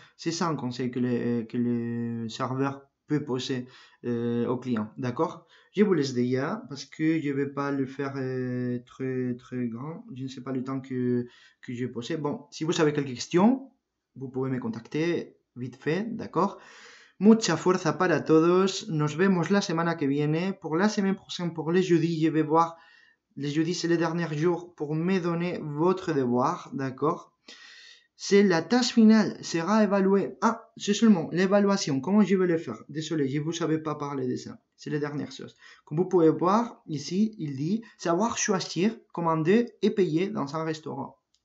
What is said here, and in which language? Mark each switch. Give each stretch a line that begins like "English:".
French: C'est ça un conseil que le serveur peut poser au client. D'accord? Je vous laisse déjà parce que je ne vais pas le faire très, très grand. Je ne sais pas le temps que j'ai posé. Bon, si vous avez quelques questions, vous pouvez me contacter vite fait. D'accord?
Spanish: Mucha fuerza para todos. Nos vemos la semana que viene.
French: Pour la semaine prochaine, pour les jeudis, je vais voir. Les jeudis, c'est les derniers jours pour me donner votre devoir, d'accord? C'est la tâche finale, sera évaluée. Ah, c'est seulement l'évaluation. Comment je vais le faire? Désolé, je ne vous savais pas parler de ça. C'est les dernières choses. Comme vous pouvez voir, ici, il dit savoir choisir, commander et payer dans un restaurant.